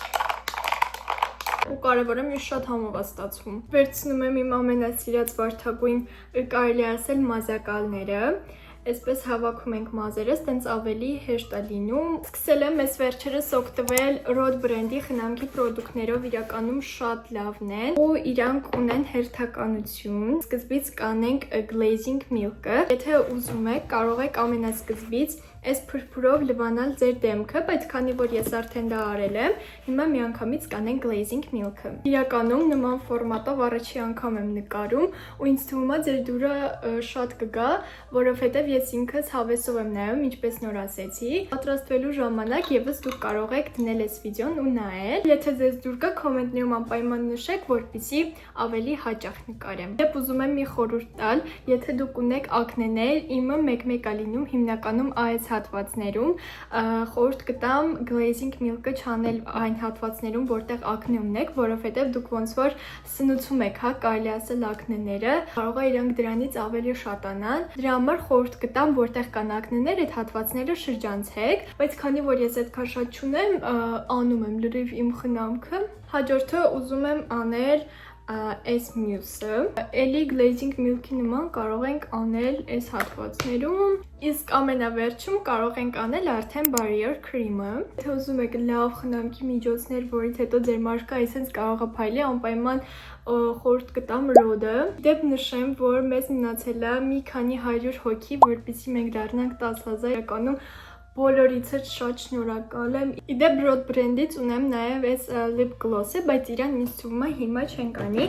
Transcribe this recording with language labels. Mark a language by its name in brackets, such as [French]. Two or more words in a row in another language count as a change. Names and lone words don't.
[Armenian] Ու կարևորը միշտ շատ համով է ստացվում։ Վերցնում եմ իմ ամենասիրած վարդագույն, կարելի ասել մազակալները, այսպես հավաքում ենք մազերս, տենց ավելի հեշտ է լինում։ Սկսել եմ այս վերջերս օգտվել Rhode բրենդի խնամքի պրոդուկտներով, իրականում շատ լավն են ու իրանք ունեն հերթականություն։ Սկզբից կանենք [English] glazing milk- [Armenian] ը, եթե ուզում եք կարող եք ամենասկզբից այս փրփուրով լվանալ ձեր դեմքը, բայց քանի որ ես արդեն դա արել եմ, հիմա միանգամից կանենք [English] glazing milk- [Armenian] ը։ Իրականում նման ֆորմատով առաջի անգամ եմ նկարում, ու ինձ թվում է ձեր դուրը շատ կգա, որովհետև ես ինքս հավեսով եմ նայում, ինչպես նոր ասեցի։ Պատրաստվելու ժամանակ եւս դուք կարող եք դնել այս վիդեոն ու նայել։ Եթե ձեզ դուր գա, կոմենտներում անպայման նշեք, որպեսզի ավելի հաճախ նկարեմ։ Դեպ ուզում եմ մի խորհուրդ տալ, եթե դուք ունեք ակնեներ, իմը մեկ-մեկ է լինում հիմնականում այս հատվածներում, խորհուրդ կտամ [English] glazing milk- [Armenian] ը չանել այն հատվածներում, որտեղ ակնե ունեք, որովհետև դուք ոնց որ սնուցում եք, հա, կարելի ասել ակնեները, կարող է իրանք դրանից ավելի շատանան։ Դրա համար խորհուրդ կտամ, որտեղ կան ակնեներ, այդ հատվածները շրջանցեք, բայց քանի որ ես այդքան շատ չունեմ, անում եմ լրիվ իմ խնամքը։ Հաջորդը ուզում եմ անել այս մյուսը, էլի [English] glazing milk- [Armenian] ի նման կարող ենք անել այս հատվածներում, իսկ ամենավերջում կարող ենք անել արդեն [English] barrier cream- [Armenian] ը։ Եթե ուզում եք լավ խնամքի միջոցներ, որից հետո ձեր մաշկը այսպես կարող է փայլի, անպայման խորհուրդ կտամ Rhode-ը։ Դեպ նշեմ, որ մեզ մնացել է մի քանի 100 հոգի, որպեսզի մենք դառնանք 10,000, իրականում բոլորիցս շատ շնորհակալ եմ։ Իդեպ Rhode բրենդից ունեմ նաև այս [English] lip gloss- [Armenian] ը, բայց իրան ինձ թվում է հիմա չենք անի։